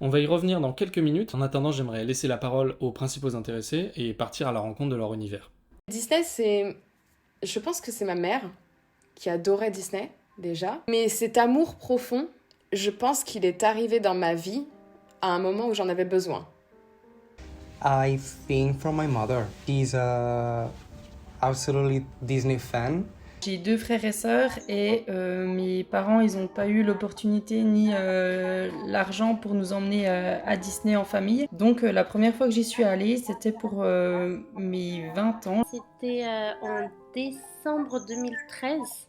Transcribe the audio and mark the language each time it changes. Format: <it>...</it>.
<fr>On va y revenir dans quelques minutes. En attendant, j'aimerais laisser la parole aux principaux intéressés et partir à la rencontre de leur univers. Disney, je pense que c'est ma mère qui adorait Disney, déjà. Mais cet amour profond, je pense qu'il est arrivé dans ma vie à un moment où j'en avais besoin.</fr> <en>I think from my mother. She's a absolutely Disney fan.</en> <fr>J'ai 2 frères et sœurs et mes parents, ils n'ont pas eu l'opportunité ni l'argent pour nous emmener à Disney en famille. Donc la première fois que j'y suis allée, c'était pour mes 20 ans. C'était en décembre 2013.</fr>